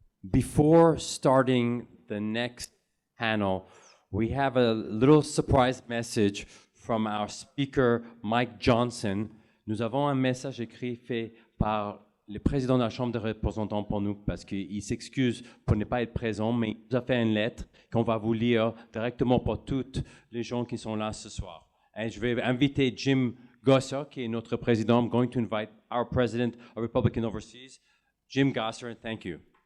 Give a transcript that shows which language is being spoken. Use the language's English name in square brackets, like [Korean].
[English] Before starting the next panel, we have a little surprise message from our speaker, Mike Johnson. [French] Nous avons un message écrit fait par le président de la Chambre des représentants pour nous, parce qu'il s'excuse pour ne pas être présent, mais il nous a fait une lettre qu'on va vous lire directement pour toutes les gens qui sont là ce soir. Et je vais inviter Jim Gosser, qui est notre président. [English] I'm going to invite our president of Republican Overseas, Jim Gosser, and thank you.